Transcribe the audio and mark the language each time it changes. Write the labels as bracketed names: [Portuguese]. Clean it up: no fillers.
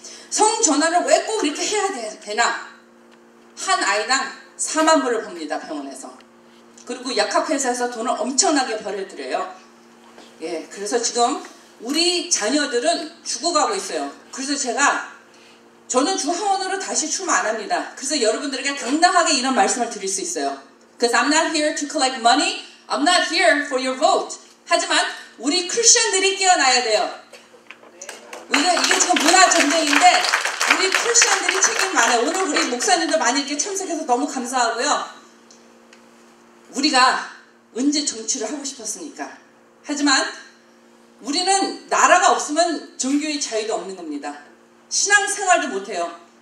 [Korean] 성전환을 왜 꼭 이렇게 해야 되나? 한 아이당 4만 불을 봅니다. 병원에서. 그리고 약학회사에서 돈을 엄청나게 벌어들여요. 예, 그래서 지금 우리 자녀들은 죽어가고 있어요. 그래서 저는 주하원으로 다시 출마 안 합니다. 그래서 여러분들에게 당당하게 이런 말씀을 드릴 수 있어요. [English] Because I'm not here to collect money. I'm not here for your vote. [Korean] 하지만 우리 크리스천들이 깨어나야 돼요. 이게 지금 문화 전쟁인데 우리 크리스천들이 책임 많아요. 오늘 우리 목사님들 많이 이렇게 참석해서 너무 감사하고요. 우리가 언제 정치를 하고 싶었습니까? 하지만 우리는 나라가 없으면 종교의 자유도 없는 겁니다. 신앙생활도 못해요.